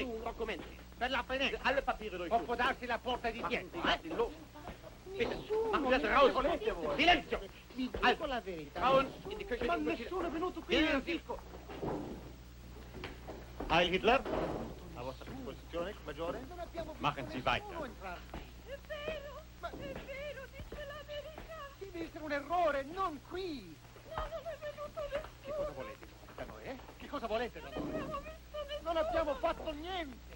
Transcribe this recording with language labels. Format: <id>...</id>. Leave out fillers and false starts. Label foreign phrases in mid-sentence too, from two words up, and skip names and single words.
<it>documenti. Per la finestra.</it> <de>Alle papiere durch.</de> <it>O può darsi la porta di dietro.</it> <de>Los. Bitte, machen Sie das raus.</de> <it>Silenzio. Vi dico la verità.</it> <de>Frauen, in die Küche.</de> <it>Ma nessuno è venuto qui. Vieni nel circo.</it> <de>Heil Hitler.</de> <it>A vostra disposizione, maggiore.</it> <de>Machen Sie weiter.</de> <it>È vero, dice la verità. Deve essere un errore, non qui. No, non è venuto nessuno. Che cosa volete da noi, eh? Che cosa volete da Non noi? abbiamo visto nessuno. Non abbiamo fatto niente.</it>